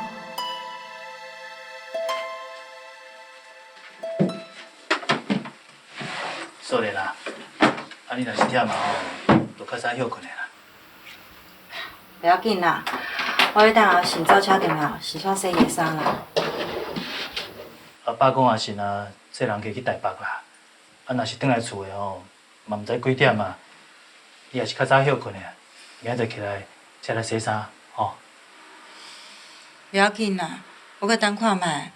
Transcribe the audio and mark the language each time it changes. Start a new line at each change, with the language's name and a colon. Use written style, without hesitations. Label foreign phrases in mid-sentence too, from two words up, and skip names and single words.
Min Nan Chinese: 少年啊，啊你若是忝啊吼，就较早休困的啦。不要紧啦，我要等下先走车回后，洗刷洗衣衫啦。阿爸讲也是啊，这人嫁去台北啦。啊，若是转来厝的吼，嘛毋知几点啊。你也是较早休困的，明仔载起来才来洗衫吼。不要紧啦，我搁等看卖。